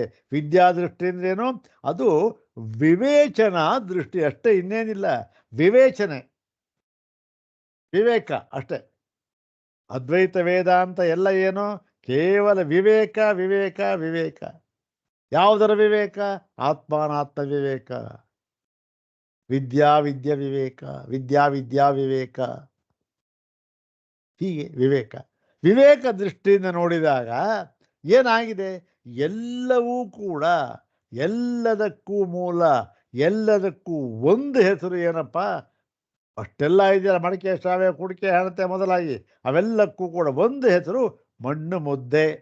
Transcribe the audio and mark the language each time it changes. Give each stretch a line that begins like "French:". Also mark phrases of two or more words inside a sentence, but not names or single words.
Kannada: ವಿದ್ಯಾದೃಷ್ಟಿ ಅಂದ್ರೇನು? ಅದು ವಿವೇಚನಾ ದೃಷ್ಟಿ ಅಷ್ಟೇ, ಇನ್ನೇನಿಲ್ಲ. ವಿವೇಚನೆ, ವಿವೇಕ ಅಷ್ಟೇ. ಅದ್ವೈತ ವೇದಾಂತ ಎಲ್ಲ ಏನು? ಕೇವಲ ವಿವೇಕ ವಿವೇಕ ವಿವೇಕ. ಯಾವುದರ ವಿವೇಕ? ಆತ್ಮಾನಾತ್ಮ ವಿವೇಕ. ವಿದ್ಯಾ ವಿದ್ಯಾ ವಿವೇಕ, ವಿದ್ಯಾ ವಿದ್ಯಾ ವಿವೇಕ. ಹೀಗೆ ವಿವೇಕ ವಿವೇಕ ದೃಷ್ಟಿಯಿಂದ ನೋಡಿದಾಗ ಏನಾಗಿದೆ? ಎಲ್ಲವೂ ಕೂಡ ಎಲ್ಲದಕ್ಕೂ ಮೂಲ, ಎಲ್ಲದಕ್ಕೂ ಒಂದು ಹೆಸರು ಏನಪ್ಪ? ಅಷ್ಟೆಲ್ಲ ಇದೆಯಲ್ಲ, ಮಡಿಕೆ, ಶ್ರಾವೆ, ಕುಡಿಕೆ, ಹಣತೆ ಮೊದಲಾಗಿ ಅವೆಲ್ಲಕ್ಕೂ ಕೂಡ ಒಂದು ಹೆಸರು ಮಣ್ಣು ಮುದ್ದೆ.